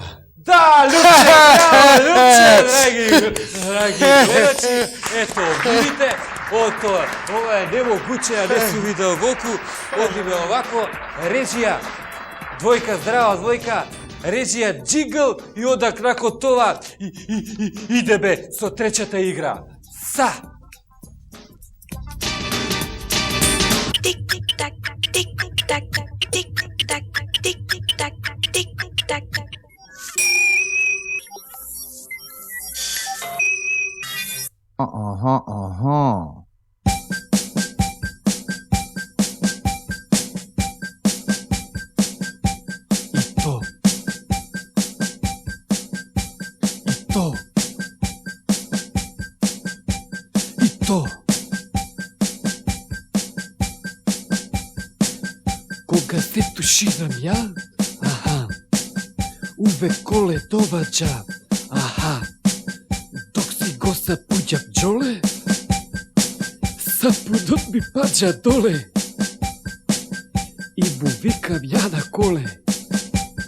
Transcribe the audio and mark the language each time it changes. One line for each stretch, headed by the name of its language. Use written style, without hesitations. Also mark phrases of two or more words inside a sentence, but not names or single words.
Macedonian: Да, Љупче, драги гледачи, ето, видите, ова е немогуче, а не си видел волку, одиме овако, режија, двојка, здрава двојка, режија джингл и одак
Serbian: након тоа
Macedonian: идеме со тречата игра. Са! Тик-тик-так, тик-тик-так, тик-тик-так, тик-тик-так, тик-тик-так. Аха. И то.
Serbian: Кога се туширам ја, увек коле доваѓа, док си го сапуѓам џоле, сапунот ми паѓа доле, и му викам ја на коле.